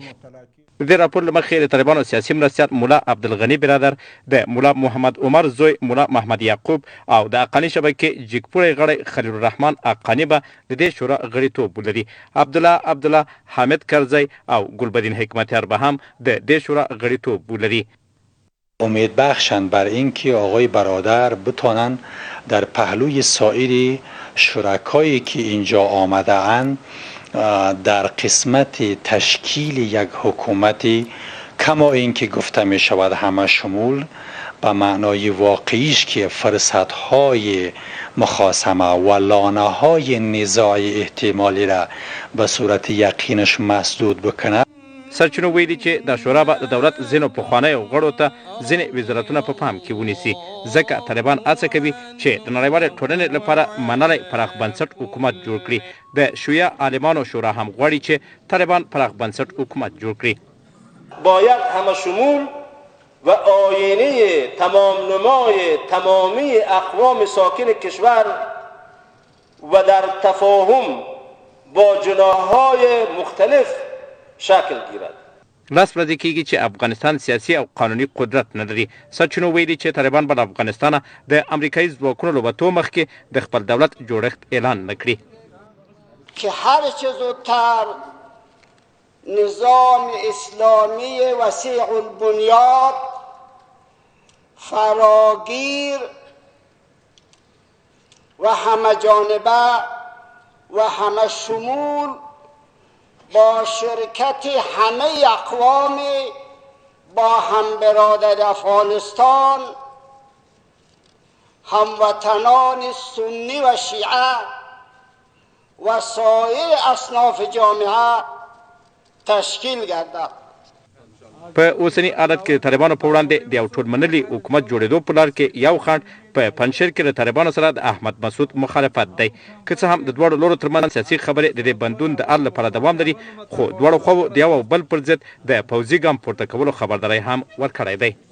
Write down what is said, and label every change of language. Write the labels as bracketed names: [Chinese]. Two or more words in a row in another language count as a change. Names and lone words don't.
[Pashto] د دې راپور له مخې د طالبانو سیاسي مرستیال ملا عبدالغني برادر، د ملا محمد عمر زوی ملا محمد یعقوب او د حقاني شبکې جګپوړی غړی خلیل الرحمن حقاني به د دې شورا غړیتوب ولري. عبدالله حامد کرزی او ګلبدین حکمتیار به هم د دې شورا غړیتوب ولري. [Persian] امید بخشند بر اینکه آقای برادر بتانند در پهلوی سایر شرکایی که اینجا آمده اند در قسمت تشکیل یک حکومتی کما اینکه گفته می شود همه شمول به معنای واقعیش که فرصت‌های مخاصمه و لانه‌های نزاع احتمالی را به صورت یقینش مسدود بکنه. [Pashto] سرچینو ویلي چې د شورا به د دولت ځینو پخوانیو غړو ته ځینې وزارتونه په پام کې ونیسي، ځکه طالبان هڅه کوي چې د نړیوالې ټولنې لپاره منلی پراخ بنسټ حکومت جوړ کړي. د شیعه عالمانو شورا هم غواړي چې طالبان پراخ بنسټ حکومت جوړ کړي. [Persian] باید همه شمول و آینه تمام نمای تمامی اقوام ساکن کشور و در تفاهم با جناح‌های مختلف شکل گیرد. [Pashto] لاس ورځې کېږي چې افغانستان سیاسي او قانوني قدرت نه لري. سرچینو ویلي چې طالبان به د افغانستان د امریکایي ځواکونو له وتو مخکې د خپل دولت جوړښت اعلان نه کړي. [Persian] که هر چه زودتر نظام اسلامی وسیع البنیاد فراگیر و همه جانبه و همه شمول با شرکت همه اقوام با هم برادر افغانستان، هموطنان سنی و شیعه و سایر اصناف جامعه تشکیل گردد. [Pashto] په اوسنی حالت کې د طالبانو په وړاندې د یو ټولمنلي حکومت جوړېدو په لار کې یو خنډ په پنجشیر کې د طالبانو سره د احمد مسعود مخالفت دی. که څه هم د دواړو لورو ترمنځ سیاسي خبرې د دې بندون د حل لپاره دوام لري، خو دواړو خواوو د یو او بل پر ضد د پوځي ګام پورته کولو خبرداری هم ورکړی دی.